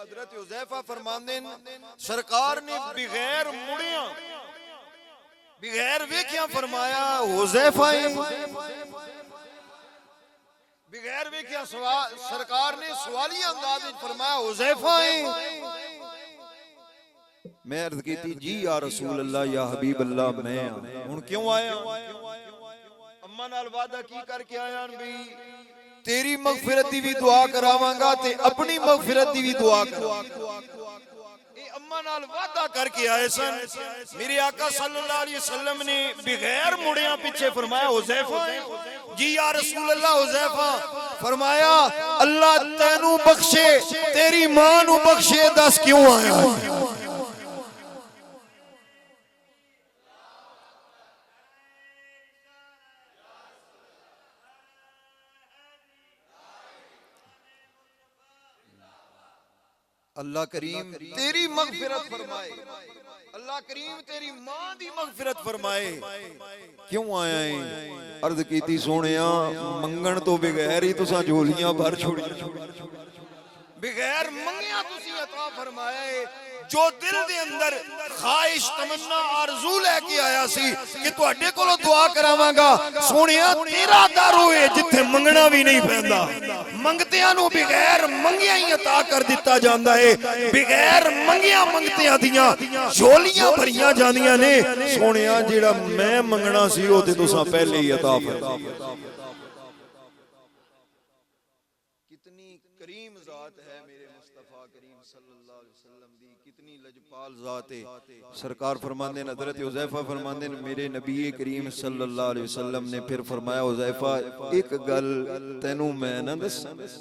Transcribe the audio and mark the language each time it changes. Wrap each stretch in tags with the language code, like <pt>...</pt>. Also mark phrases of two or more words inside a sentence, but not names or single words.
<pa>حضرت حذیفہ فرماندے سرکار نے بغیر مڑیاں بغیر ویکھیاں فرمایا حذیفہ بغیر ویکھیاں سرکار نے سوالی انداز میں فرمایا حذیفہ میں عرض کی تھی جی</pa> <ar>یا رسول اللہ یا حبیب اللہ</ar> <pa>میں ہن کیوں آیا؟ اماں نال وعدہ کی کر کے آیا بھی تیری مغفرت دی بھی دعا کراواں گا تے اپنی مغفرت دی بھی دعا کراواں۔ اے اماں نال وعدہ کر کے آئے سن، میرے آقا</pa> <ar>صلی اللہ علیہ وسلم</ar> <pa>نے بغیر مڑیاں پیچھے فرمایا حذیفہ جی</pa> <ar>یا رسول اللہ</ar> <pa>حذیفہ، فرمایا اللہ تینوں بخشے تیری ماں نو بخشے، دس کیوں آیا؟ اللہ کریم تیری مغفرت فرمائے، اللہ کریم تیری ماں دی مغفرت فرمائے، کیوں آیا ہے؟ عرض کیتی سونیاں منگن تو بغیر ہی تساں جھولیاں بھر چھوڑی، بغیر منگیاں تسی عطا فرمائے۔ جو دل دے اندر خواہش تمنا آرزو لے کے آیا سی کہ تو اڈے کو دعا کراواں گا، سونیاں تیرا در ہوئے جتھے منگنا بھی نہیں پہندا، منگتیاں نو بغیر منگیاں ہی عطا کر دیتا جاندا ہے، بغیر منگیاں منگتیاں دیاں جھولیاں بھریاں جاندیاں نے۔ سونیاں جیڑا میں منگنا سی او تے تساں پہلے ہی عطا فرما۔ کتنی کریم ذات ہے میرے مصطفیٰ کریم</pa> <ar>صلی اللہ علیہ وسلم</ar> <pa>دی، کتنی لجپال ذات ہے۔ سرکار فرماندے ہیں، حضرت حذیفہ فرماندے ہیں میرے نبی کریم</pa> <ar>صلی اللہ علیہ وسلم</ar> <pa>نے پھر فرمایا حذیفہ ایک گل تینوں میں نہ دساں؟</pa>